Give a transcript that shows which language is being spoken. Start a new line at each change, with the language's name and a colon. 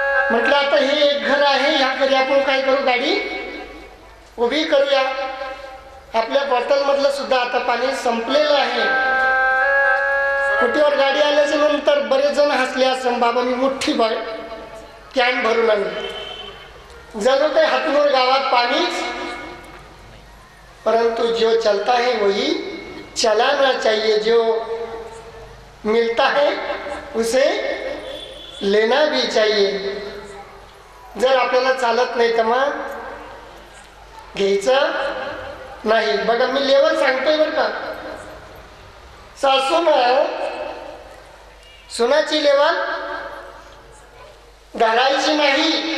Marathi: म्हटलं आता हे एक घर आहे, ह्या घरी आपण काय करू, गाडी उभी करूया. आपल्या बॉटलमधलं सुद्धा आता पाणी संपलेलं आहे. कुठेवर गाडी आल्याच्या नंतर बरेच जण हसले असं. बाबांनी मोठी कॅन भरून आणली. जणू काही हातनूर गावात पाणीच.
Hindi: परंतु जो चलता है वही चलाना चाहिए, जो मिलता है उसे लेना भी चाहिए.
Marathi: जर आपल्याला चालत नाही तर मग घ्यायचं नाही. बघा मी लेवल सांगतोय बरं का. सासूनं सुनाची लेवल धरायची नाही.